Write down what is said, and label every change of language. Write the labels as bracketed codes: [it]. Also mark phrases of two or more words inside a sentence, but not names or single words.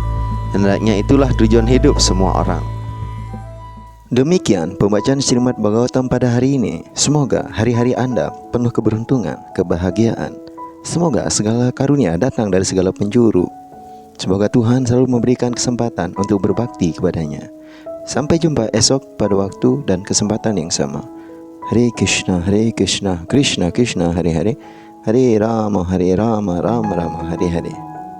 [id] Hendaknya itulah tujuan hidup semua orang. Demikian pembacaan Srimad Bhagavatam pada hari ini. Semoga hari-hari Anda penuh keberuntungan, kebahagiaan. Semoga segala karunia datang dari segala penjuru. Semoga Tuhan selalu memberikan kesempatan untuk berbakti kepadanya. Sampai jumpa esok pada waktu dan kesempatan yang sama. [sa] Hare Krishna, Krishna Krishna, Hare Hare, Hare Rama, Rama Rama, Hare Hare.